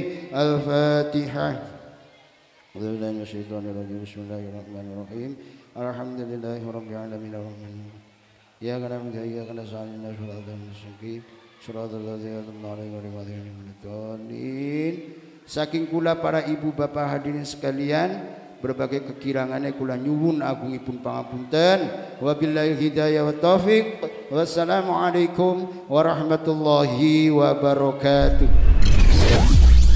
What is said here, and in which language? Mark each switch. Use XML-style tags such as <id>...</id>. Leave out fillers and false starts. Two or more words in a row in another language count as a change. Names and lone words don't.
<ar>الفاتحة أعوذ بالله من الشيطان الرجيم بسم الله الرحمن الرحيم الحمد لله رب العالمين الرحمن الرحيم إياك نعبد وإياك نستعين اهدنا الصراط المستقيم صراط الذين أنعمت عليهم غير المغضوب عليهم ولا الضالين</ar> <jv>Saking kula para ibu bapak hadirin sekalian, berbagai kekirangannya kula nyuwun agungipun pangapunten.</jv> <ar>وبالله الهداية والتوفيق. والسلام عليكم ورحمة الله وبركاته.</ar>